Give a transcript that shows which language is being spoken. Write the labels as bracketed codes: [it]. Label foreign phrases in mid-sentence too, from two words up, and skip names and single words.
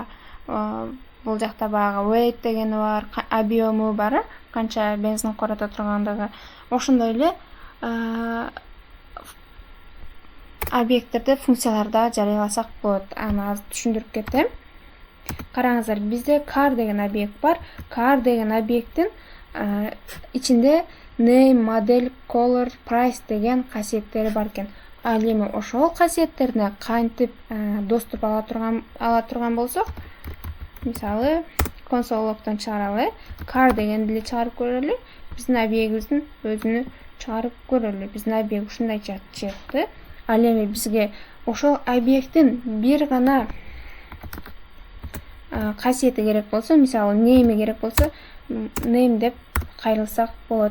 [ky] Бул жакта багы weight дегени бар, объему бар, канча бензин корото тургандыгы. Ошондой эле объекттерде функцияларда жарыяласак болот. Аны азыр түшүндүрүп кетем. Караңыздар, бизде car деген объект бар. Car деген объекттин ичинде [en] name, model, color, price [ky] деген касиеттери бар экен. Ал эми ошол касиеттерине кантип доступ ала турган болсок, мисалы [en] console log'тон [ky] чыгаралы. Car дегенди эле чыгарып көрөлү. Биздин объектибиздин өзүнү чыгарып көрөлү. Биздин объект ушундай чыкты. Ал эми бизге ошол объекттин бир гана касиети керек болсо, мисалы name керек болсо, name деп кайрылсак болот.